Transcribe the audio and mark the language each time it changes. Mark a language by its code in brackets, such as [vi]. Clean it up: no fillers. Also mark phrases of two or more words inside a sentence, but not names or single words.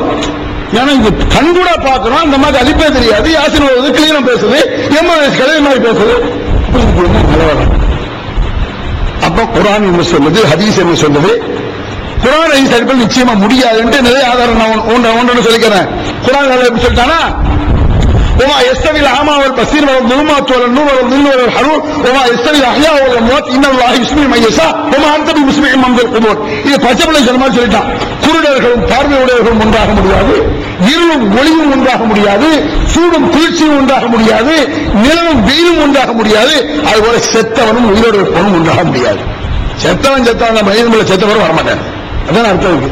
[ta] ஏன்னா இங்க கண்கூடா பாக்குறோம், அந்த மாதிரி அலிப்பே தெரியாது, யாசின் வருது, கிளீனா பேசுது, 80 வயசு கதை மாதிரி பேசுது. அப்ப குர்ஆன் என்ன சொல்லுது, ஹதீஸ் என்ன சொல்லுது? குர்ஆன் ஹதீஸ் அடிப்படையில் நிச்சயமா முடியாது என்று நிறைய ஆதாரம் நான் ஒன்று சொல்லிக்கிறேன். குர்ஆன் எப்படி சொல்லிட்டானா, [ar] وما يستوي الأعمى والبصير ولا الظلمات ولا النور ولا الظل ولا الحرور وما يستوي الأحياء ولا الأموات إن الله يسمع من يشاء وما أنت بمسمع من في القبور. [ta] இது பச்சைப்பிள்ளை சொல்ல மாதிரி சொல்லிட்டான். குருடர்களும் பார்வையுடையவர்களும் ஒன்றாக முடியாது, இருளும் ஒளியும் ஒன்றாக முடியாது, சூடும் குளிர்ச்சியும் ஒன்றாக முடியாது, நிலவும் வெயிலும் ஒன்றாக முடியாது. அதுபோல செத்தவனும் உயிரோடு இருப்பவனும் ஒன்றாக முடியாது. செத்தவன் மனிதன்களை செத்தவரும் வரமாட்டான். அதான் அர்த்தம் இருக்கு.